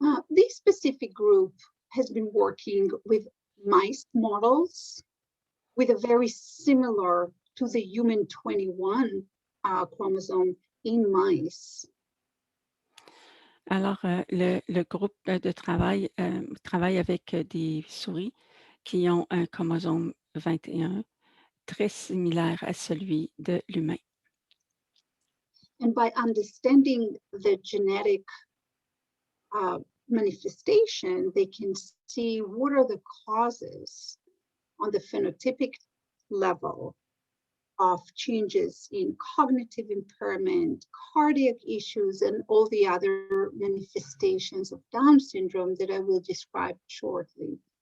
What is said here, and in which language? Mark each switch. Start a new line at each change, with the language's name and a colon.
English: This specific group has been working with mice models with a very similar to the human 21 chromosome in mice.
French: Alors, le groupe de travail travaille avec des souris qui ont un chromosome 21 très similaire à celui de l'humain.
English: And by understanding the genetic manifestation, they can see what are the causes on the phenotypic level of changes in cognitive impairment, cardiac issues, and all the other manifestations of Down syndrome that I will describe shortly.